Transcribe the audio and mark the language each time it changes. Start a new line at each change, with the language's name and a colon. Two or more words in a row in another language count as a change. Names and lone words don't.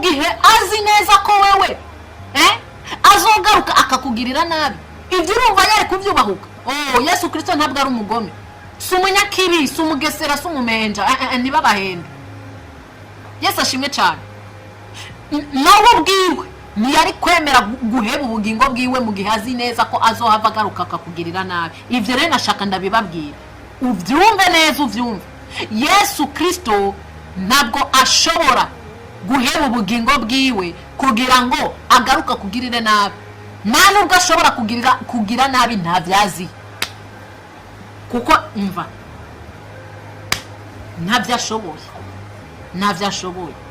Rundi: gihe azi neza ko wewe azogaruka akakugirira nabi ibyo urumva yari kubyubahuka Yesu Kristo ntabwo ari umugome si umunyakibi si umugesera si umumenja ntibabahende Yesu ashimwe cyane nawe ubwiwe ntiyari kwemera guheba ubugingo bwiwe mu gihe azi neza ko azohava agaruka akakugirira nabi ibyo rero nashaka ndabibabwira ubyumve neza ubyumve Yesu Kristo ntabwo ashobora guheba ubugingo bwiwe kugira ngo agaruka kugirire nabi nta nubwo ashobora kugira nabi ntabyazi kuko umva ntabyashoboye